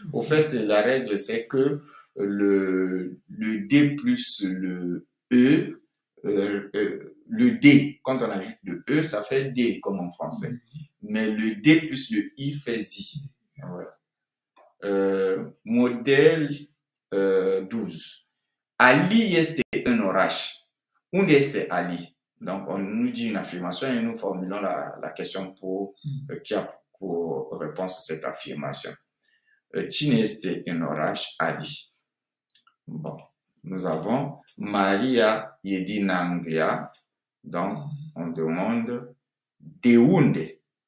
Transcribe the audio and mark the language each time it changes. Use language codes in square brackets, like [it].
[fr] Au fait, la règle, c'est que le D plus le E, le D, quand on ajoute le E, ça fait D, comme en français. Mais le D plus le I fait Z. Voilà. [ro] Model 12. Ali este în oraș. Unde este Ali? [fr] Donc, on nous dit une affirmation et nous formulons la question qui a pour réponse cette affirmation. [ro] Cine este în oraș, Ali. [fr] Bon, nous avons [ro] Maria e din Anglia, [fr] donc on demande [ro] de unde?